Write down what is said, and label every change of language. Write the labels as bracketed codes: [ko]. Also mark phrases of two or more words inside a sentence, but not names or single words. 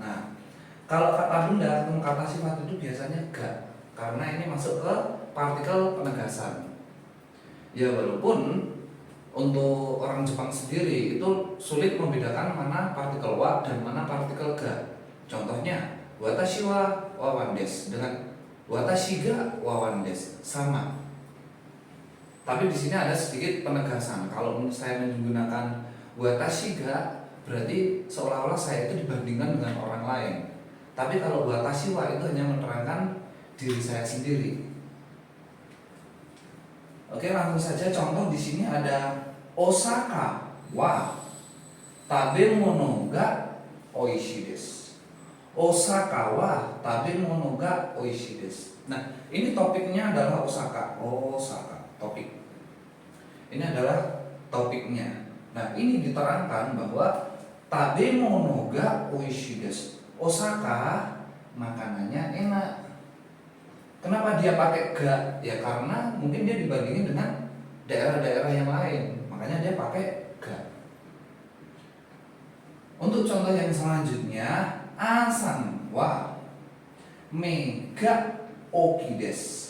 [id] Nah, kalau kata benda atau kata sifat itu biasanya ga, karena ini masuk ke partikel penegasan. Ya walaupun untuk orang Jepang sendiri itu sulit membedakan mana partikel wa dan mana partikel ga. Contohnya [ja] 私はワワンです [id] dengan [ja] 私がワワンです [id] sama. Tapi di sini ada sedikit penegasan. Kalau saya menggunakan [ja] 私が [id] berarti seolah-olah saya itu dibandingkan dengan orang lain. Tapi kalau [ja] 私は [id] itu hanya menerangkan diri saya sendiri. Oke, langsung saja contoh di sini ada [ja] 大阪は食べ物がおいしいです. 大阪は食べ物がおいしいです. [id] Nah, ini topiknya adalah Osaka. Osaka, topik. Ini adalah topiknya. Nah, ini diterangkan bahwa [ja] 食べ物がおいしいです. [id] Osaka makanannya enak. Kenapa dia pakai ga? Ya karena mungkin dia dibandingin dengan daerah-daerah yang lain, makanya dia pakai ga. Untuk contoh yang selanjutnya, [ja] Aさんは目が大きいです.